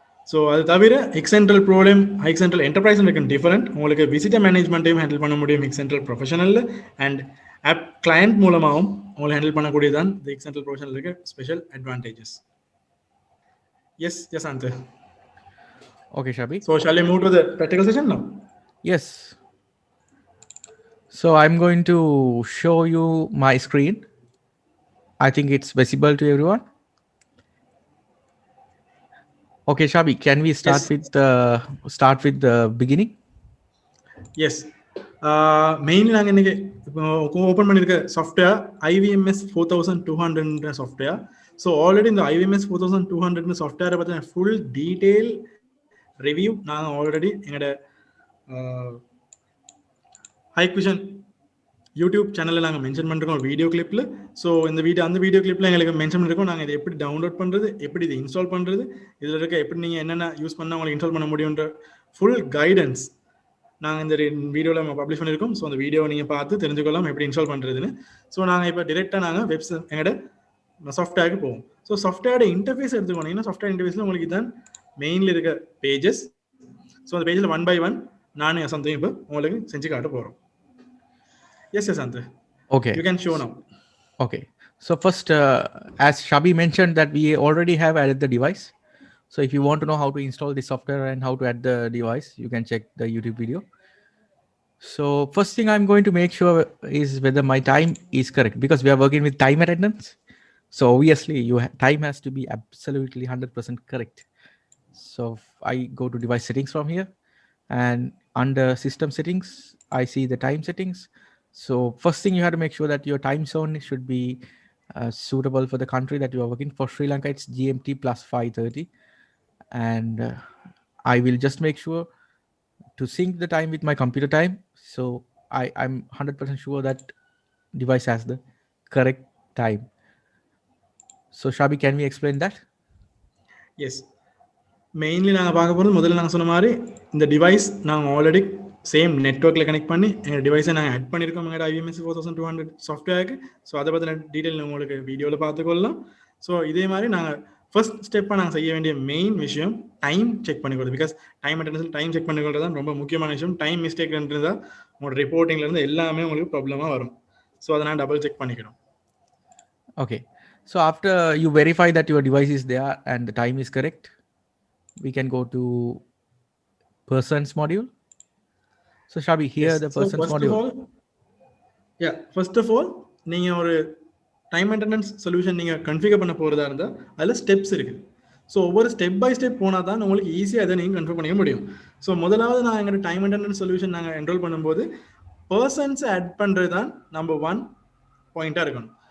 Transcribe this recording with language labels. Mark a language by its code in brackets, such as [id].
[ta] So அது தவிர Hike Central ப்ரோலையும் Hike Central enterprise இருக்கும் டிஃபரெண்ட். உங்களுக்கு விசிட்டர் மேனேஜ்மெண்ட்டையும் ஹேண்டில் பண்ண முடியும் Hike Central ப்ரொஃபஷனலில். And half client மூலமாகவும் உங்களை ஹேண்டில் பண்ணக்கூடியதான் இந்த Hike Central ப்ரொஃபஷனல் இருக்க special advantages. S Yasantha. [en] Okay, Shabi. So shall we move to the practical session now? Yes. So I'm going to show you my screen. I think it's visible to everyone. Okay, Shabi, can we start with the beginning? Yes. [ta] Mainly நாங்கள் இன்னைக்கு இப்போ open பண்ணியிருக்க software IVMS 4200 software. So already இந்த IVMS 4200 சாஃப்ட்வேரை பற்றின full detail review நாங்கள் already எங்களோட Hike Vision YouTube சேனலில் நாங்கள் மென்ஷன் பண்ணிருக்கோம் வீடியோ கிளிப்பில். ஸோ அந்த வீடியோ கிளிப்பில் எங்களுக்கு மென்ஷன் பண்ணிருக்கோம் நாங்கள் இதை எப்படி டவுன்லோட் பண்ணுறது, எப்படி இதை இன்ஸ்டால் பண்ணுறது, இதில் இருக்க எப்படி நீங்கள் என்னென்ன யூஸ் பண்ணால் உங்களுக்கு இன்ஸ்டால் பண்ண முடியுன்ற ஃபுல் கைடன்ஸ் நாங்கள் இந்த வீடியோவில் நம்ம பப்ளிஷ் பண்ணியிருக்கோம். ஸோ அந்த வீடியோவை நீங்கள் பார்த்து தெரிஞ்சுக்கொள்ளலாம் எப்படி இன்ஸ்டால் பண்ணுறதுன்னு. ஸோ நாங்கள் இப்போ டிரெக்டாக நாங்கள் எங்களோட சாஃப்ட்வேருக்கு போவோம். ஸோ சாஃப்ட்வேரோட இன்டர்ஃபேஸ் எடுத்துக்கோனீங்கன்னா சாஃப்ட்வேர் இன்டர்ஃபேஸில் உங்களுக்கு இதுதான் மெயினில் இருக்க பேஜஸ். ஸோ அந்த பேஜில் 1 by 1 நானும் Yasantha இப்போ உங்களுக்கு செஞ்சு காட்ட போகிறோம். [en] Yes, Yasantha. Okay. You can show now. Okay. So first, as Shabi mentioned that we already have added the device. So if you want to know how to install the software and how to add the device, you can check the YouTube video. So first thing I'm going to make sure is whether my time is correct, because we are working with time attendance. So obviously time has to be absolutely 100% correct. So I go to device settings from here, and under system settings, I see the time settings. So first thing, you have to make sure that your time zone should be suitable for the country that you are working. For Sri Lanka, it's GMT plus 5:30. And I will just make sure to sync the time with my computer time. So I'm 100% sure that device has the correct time. So Shabi, can we explain that? [ta] S mainly நாங்கள் பார்க்க போகிறது முதல்ல நாங்கள் சொன்ன மாதிரி இந்த device நாங்கள் already same நெட்ஒர்க்கில் connect பண்ணி எங்கள் டிவைஸை நாங்கள் ஆட் பண்ணியிருக்கோம் எங்களோட IBMS 4200 சாஃப்ட்வேருக்கு. ஸோ அதை பற்றின டீட்டெயில் உங்களுக்கு வீடியோவில் பார்த்துக்கொள்ளலாம். ஸோ இதே மாதிரி நாங்கள் ஃபர்ஸ்ட் ஸ்டெப்பாக நாங்கள் செய்ய வேண்டிய மெயின் விஷயம் time check பண்ணிக்கொள்வது. Because time attendance time check பண்ணிக்கொள்றது தான் ரொம்ப முக்கியமான விஷயம். டைம் மிஸ்டேக் இருந்தால் உங்களோட ரிப்போர்ட்டிங்லேருந்து எல்லாமே உங்களுக்கு ப்ராப்ளமாக வரும். ஸோ அதை நான் டபுள் செக் பண்ணிக்கணும். [en] Okay. So after you verify that your device is there and the time is correct, we can go to persons module. So Shabi, here Yes. the So persons module. [ta] First of all நீங்கள் ஒரு time attendance solution நீங்கள் configure பண்ண போகிறதா இருந்தால் அதில் steps இருக்குது. So ஒவ்வொரு step by step போனால் தான் உங்களுக்கு ஈஸியாக அதை நீங்கள் கன்ஃபிகர் பண்ணிக்க முடியும். ஸோ முதலாவது நான் எங்களோட டைம் அட்டெண்டன்ஸ் சொல்யூஷன் நாங்கள் என்ரோல் பண்ணும்போது பர்சன்ஸை ஆட் பண்ணுறது தான் நம்பர் 1 பாயிண்ட்டாக இருக்கணும்.